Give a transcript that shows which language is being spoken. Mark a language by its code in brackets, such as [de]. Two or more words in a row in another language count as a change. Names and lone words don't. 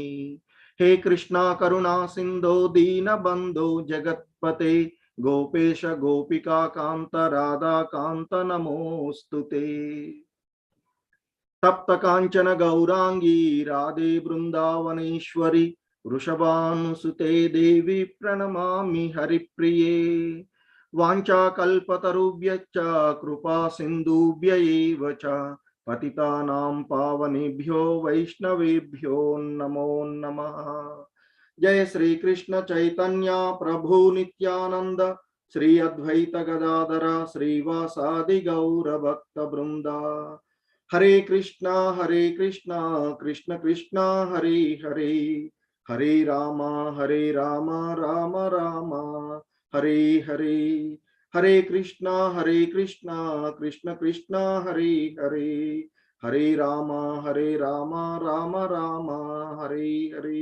[sa] హే కృష్ణ కరుణా సింధో దీనబంధో జగత్పతే గోపేశ గోపికా కాంత రాధా కాంత నమోస్తుతే. తప్త కాంచన గౌరాంగీ రాధే బృందావనేశ్వరి వృషభానుసుతే దేవి ప్రణమామి హరిప్రియే. వాంఛాకల్పతరుభ్యశ్చ కృపా సింధుభ్య ఏవ చ పతితానాం పావనేభ్యో వైష్ణవేభ్యో నమో నమః. జయ శ్రీ కృష్ణ చైతన్య ప్రభు నిత్యానంద శ్రీ అద్వైత గదాధర శ్రీవాసాది గౌర భక్త బృంద. హరే కృష్ణ కృష్ణ కృష్ణ హరే హరే, హరే రామ రామ రామ హరే హరే. హరే కృష్ణ కృష్ణ కృష్ణ హరే హరే, హరే రామ రామ రామ హరే హరే.